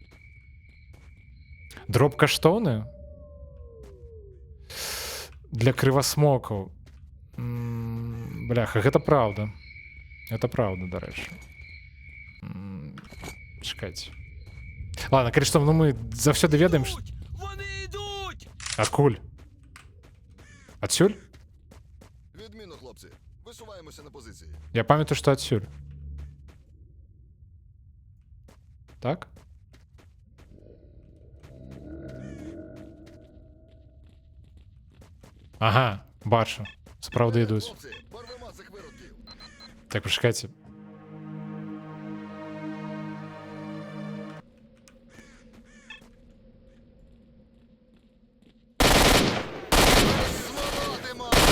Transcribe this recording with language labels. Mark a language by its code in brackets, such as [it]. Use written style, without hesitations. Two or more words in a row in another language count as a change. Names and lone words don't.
[be] Дроб каштоўны? Для крывасмокаў. Бляха, гэта праўда. Гэта праўда, дарэчы. Чакайце. Ладно, калі што, ну мы заўсёды ведаем, што... [uk] Вони йдуть! [be] Адкуль? Адсюль? [uk] Відмінно, хлопці. Висуваємося на позиції. Я пам'ятаю, [be] што адсюль. Так? Ага, бачу. [uk] Справді йдуть. Хлопці, порвемо цих виродків. Так, почекайте. Сволотимо!